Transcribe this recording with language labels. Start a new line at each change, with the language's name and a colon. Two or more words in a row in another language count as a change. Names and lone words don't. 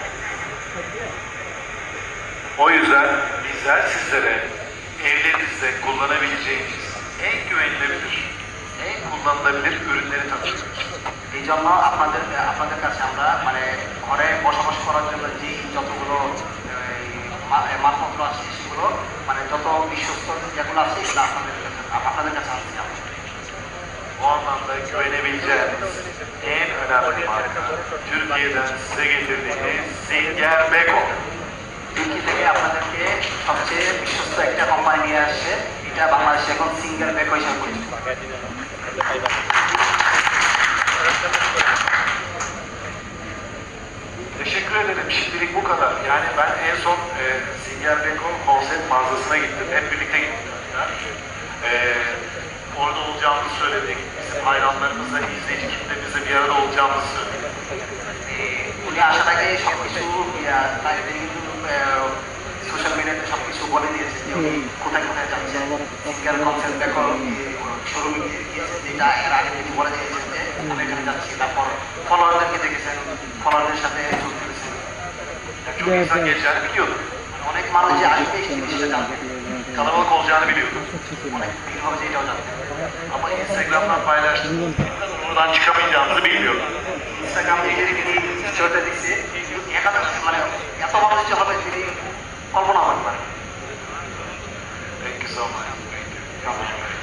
Turkish: O yüzden bizler sizlere evlerinizde kullanabileceğiniz en güvenilebilir, en kullanılabilir ürünleri tanıtıyoruz.
Bangla: এই জন্য আপনাদের কাছে আমরা মানে ঘরে বসবাস করার জন্য যে যতগুলো মালপত্র আছে সেগুলো মানে যত বিশ্বস্ত যেগুলো আছে এগুলো আপনাদের কাছে আনতে হবে।
Turkish: Bu anlamda güvenebileceğiniz en önemli marka Türkiye'den size getirdiğimiz Singer Beko.
Bangla: তুর্কি থেকে আপনাদেরকে সবচেয়ে বিশ্বস্ত একটা কোম্পানি নিয়ে আসছে, এটা বাংলাদেশে এখন সিঙ্গার বেকো হিসাবে পরিচিত।
Turkish: Teşekkür ederim. Şimdilik bu kadar. Yani ben en son Singer Beko konsept mağazasına gittim. Hep birlikte gittik. Orada olacağımızı söyledik. Bizim hayranlarımızla, izleyici kitlemizle bir arada olacağımızı söyledik.
Bangla: উনি আসার আগে সব কিছু
English: social media
Bangla: সব কিছু বলে দিয়েছে যে উনি কোথায় কোথায় যাচ্ছে, সিঙ্গার কনসেপ্ট বেকো শোরুমে গিয়েছে, যেটা এর আগে তিনি বলে দিয়েছেন যে আমি এখানে যাচ্ছি। তারপর ফলোয়ারদেরকে দেখেছেন, ফলোয়ারদের সাথে যোগ করেছেন।
Turkish: Çok insan geleceğini biliyordum.
Bangla: অনেক মানুষ যে আসবে এই জিনিসটা জানবে,
Turkish: Kalabalık olacağını biliyordum.
Bangla: অনেক ভিড় হবে যে এটাও জানবে।
Turkish: Ama Instagram'dan paylaştım. Oradan çıkamayacağımızı bilmiyordum.
Bangla: ইনস্টাগ্রামে যদি তিনি ভিডিওটা দিচ্ছে মানে এত মানুষ যে হবে তিনি কল্পনা করতে পারেন।
English: Thank you so much. Thank you.